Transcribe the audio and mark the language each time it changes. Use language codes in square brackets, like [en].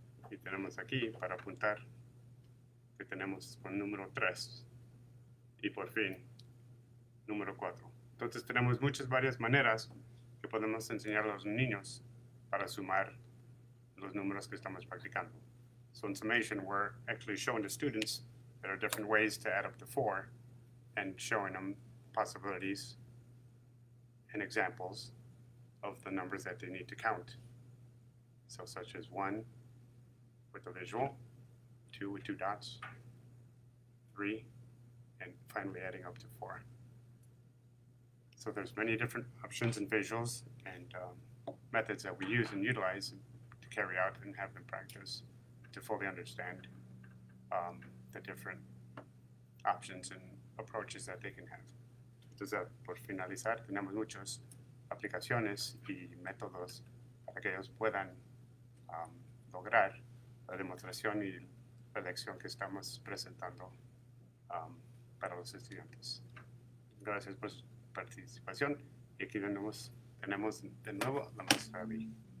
[es] Y tenemos aquí para apuntar que tenemos el número 3. Y por fin, número 4. Entonces tenemos varias maneras que podemos enseñar a los niños para sumar los números que estamos practicando. [en] So in summation, we're actually showing the students there are different ways to add up to 4 and showing them possibilities and examples of the numbers that they need to count. So such as 1 with a visual, 2 with 2 dots, 3, and finally adding up to 4. So there's many different options and visuals and methods that we use and utilize to carry out and have them practice to fully understand the different options and approaches that they can have. [es] Entonces, por finalizar, tenemos muchas aplicaciones y métodos para que ellos puedan lograr la demostración y la lección que estamos presentando para los estudiantes. Gracias por su participación y aquí tenemos de nuevo la maestra Lee.